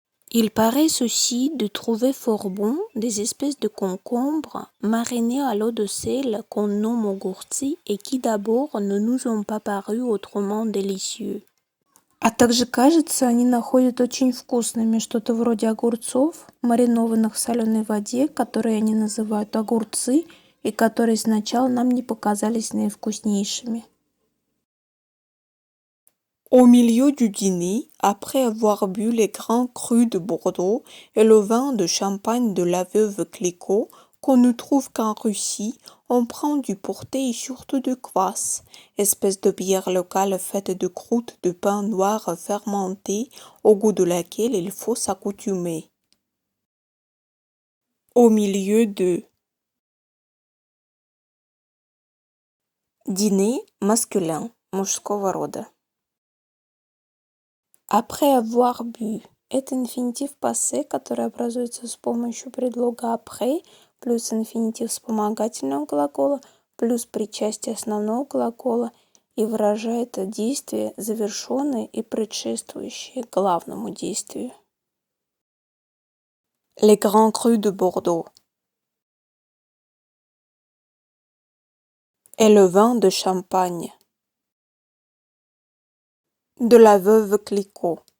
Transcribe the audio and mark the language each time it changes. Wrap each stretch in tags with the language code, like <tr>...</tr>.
<fr>Il paraît aussi de trouver fort bon des espèces de concombres marinés à l'eau de sel qu'on nomme огурцы et qui d'abord ne nous ont pas paru autrement délicieux.</fr> <ru>А также, кажется, они находят очень вкусными что-то вроде огурцов, маринованных в соленой воде, которые они называют огурцы, и которые сначала нам не показались наивкуснейшими.</ru> <fr>Au milieu du dîner, après avoir bu les grands crus de Bordeaux et le vin de champagne de la veuve Clicquot, qu'on ne trouve qu'en Russie, on prend du porter et surtout de kvass, espèce de bière locale faite de croûte de pain noir fermenté, au goût de laquelle il faut s'accoutumer. Au milieu de dîner masculin,</fr> <ru>мужского рода.</ru> <fr>Après avoir bu</fr> <ru>– это инфинитив пассе, который образуется с помощью предлога après, плюс инфинитив вспомогательного глагола, плюс причастие основного глагола и выражает действие, завершенное и предшествующее главному действию.</ru> <fr>Les grands crus de Bordeaux et le vin de Champagne de la veuve Clicquot.</fr>